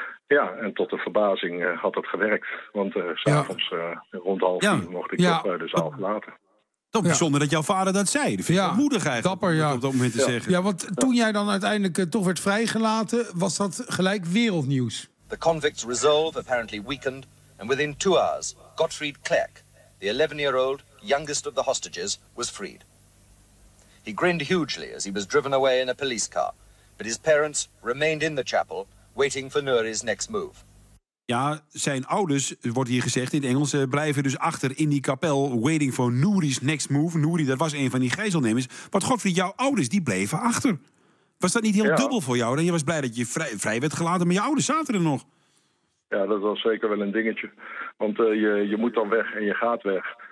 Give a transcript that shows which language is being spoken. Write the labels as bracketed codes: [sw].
[nl] Ja, en tot de verbazing had dat gewerkt. Want s'avonds rond 9:30 mocht ik toch de zaal verlaten. Toch bijzonder dat jouw vader dat zei. Dat vind ik moedig eigenlijk. Dapper, om dat op het moment te zeggen. Ja, want toen jij dan uiteindelijk toch werd vrijgelaten, was dat gelijk wereldnieuws. [en] The convict's resolve apparently weakened. And within 2 hours, Godfried Klerk, the 11-year-old youngest of the hostages, was freed. He grinned hugely as he was driven away in a police car. But his parents remained in the chapel, waiting for Nuri's next move. [nl] Ja, zijn ouders, wordt hier gezegd in het Engels, blijven dus achter in die kapel, [en] waiting for Nuri's next move. [nl] Nuri, dat was een van die gijzelnemers. Maar Godfried, jouw ouders, die bleven achter. Was dat niet heel dubbel voor jou? Je was blij dat je vrij werd gelaten, maar je ouders zaten er nog. Ja, dat was zeker wel een dingetje. Want je moet dan weg en je gaat weg.